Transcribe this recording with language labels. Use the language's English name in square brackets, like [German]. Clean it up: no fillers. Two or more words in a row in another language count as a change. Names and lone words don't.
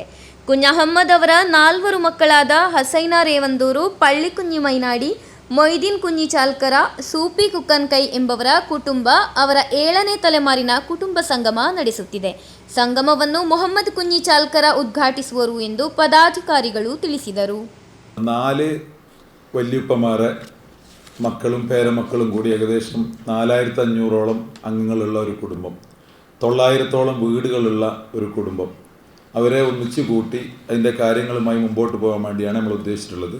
[Kannada] ಕುഞ്ഞಹಮ್ಮದ್ ಅವರ 4 ಮಕ್ಕಳಾದ ಹಸೈನಾ ರೇವಂದೂರು, ಪಳ್ಳಿ ಕುഞ്ഞಿ ಮೈನಾಡಿ, ಮೊಯ್ದೀನ್ ಕುഞ്ഞಿ ಚಾಲ್ಕರ, ಸೂಪಿ ಕುಕ್ಕನ್ಕೈ ಎಂಬವರ ಕುಟುಂಬ ಅವರ 7ನೇ ತಲೆಮಾರಿನ ಕುಟುಂಬ ಸಂಗಮ ನಡೆಸುತ್ತಿದೆ. ಸಂಗಮವನ್ನು ಮೊಹಮ್ಮದ್ ಕುഞ്ഞി ಚಾಲ್ಕರ ಉದ್ಘಾಟಿಸುವರು ಎಂದು ಪದಾಧಿಕಾರಿಗಳು ತಿಳಿಸಿದರು. [Malayalam] 4 വല്യുപ്പമാരെ മക്കളും പേരമക്കളും കൂടി ഏകദേശം 4500ഓളം അംഗങ്ങളുള്ള ഒരു കുടുംബം, 900ഓളം വീടുകളുള്ള ഒരു കുടുംബം, അവരെ ഒന്നിച്ചു കൂട്ടി അതിൻ്റെ കാര്യങ്ങളുമായി മുമ്പോട്ട് പോകാൻ വേണ്ടിയാണ് നമ്മൾ ഉദ്ദേശിച്ചിട്ടുള്ളത്.